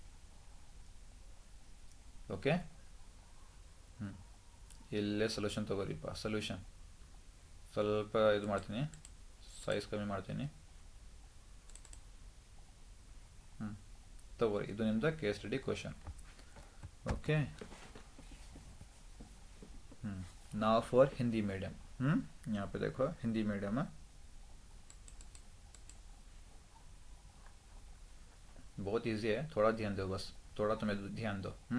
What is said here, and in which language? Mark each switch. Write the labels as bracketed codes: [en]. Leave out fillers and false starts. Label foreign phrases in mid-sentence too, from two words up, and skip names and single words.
[kn] ಓಕೆ, ಇಲ್ಲೇ ಸೊಲ್ಯೂಷನ್ ತೊಗೋರಿಪ್ಪ. ಸೊಲ್ಯೂಷನ್ ಸ್ವಲ್ಪ ಇದು ಮಾಡ್ತೀನಿ, ಸೈಜ್ ಕಮ್ಮಿ ಮಾಡ್ತೀನಿ. तोरी ಇದು ನಿಮ್ಮದು [en] case study question. okay, now for Hindi medium. [hi] यहाँ पे देखो हिंदी मीडियम है, बहुत इजी है, थोड़ा ध्यान दो, बस थोड़ा तुम्हें ध्यान दो.